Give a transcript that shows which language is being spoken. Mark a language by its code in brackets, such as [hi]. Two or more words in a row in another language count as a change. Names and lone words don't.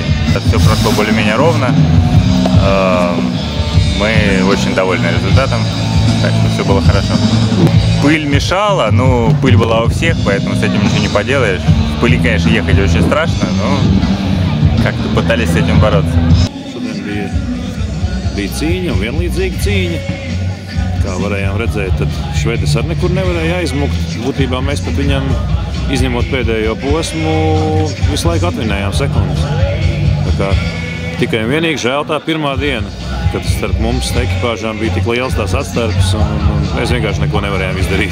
[ru] Все прошло более-менее ровно. Мы очень довольны результатом, так что все было хорошо. Пыль мешала, но пыль была у всех, поэтому с этим ничего не поделаешь. В пыли, конечно, ехать очень страшно, но как-то pătались с этим bороться. [lv] Šodien bija cīņa un vienlīdzīga cīņa. Kā varējām redzēt, tad švedis arī nekur nevarēja aizmukt. Būtībā mēs pat viņam, izņemot pēdējo posmu, visu laiku atvinējām sekundes. Tā kā tikai un vienīgi žēl tā pirmā diena, kad starp mums ekipāžām bija tik liels tās atstarpes un mēs vienkārši neko nevarējām izdarīt.